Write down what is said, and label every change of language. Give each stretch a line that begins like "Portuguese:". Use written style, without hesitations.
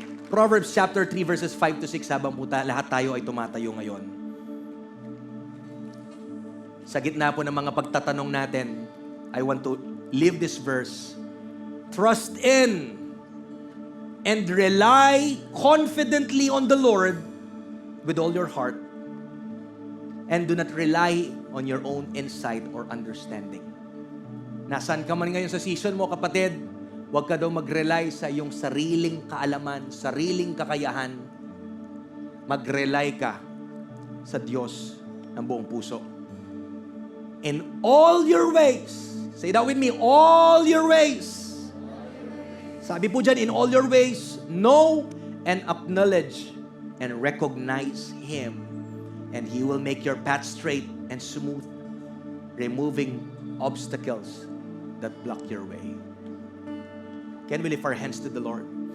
English: Proverbs chapter 3 verses 5 to 6,
Filipino: habang po lahat tayo ay tumatayo ngayon. Sa gitna po ng mga pagtatanong natin,
English: I want to leave this verse. Trust in and rely confidently on the Lord with all your heart, and do not rely on your own insight or understanding.
Filipino: Nasaan ka man ngayon sa season mo, kapatid, huwag ka daw mag-rely sa iyong sariling kaalaman, sariling kakayahan. Mag-rely ka sa Diyos ng buong puso.
English: In all your ways, say that with me, all your ways.
Filipino: Sabi po dyan,
English: in all your ways, know and acknowledge and recognize Him, and He will make your path straight and smooth, removing obstacles that block your way. Can we lift our hands to the Lord?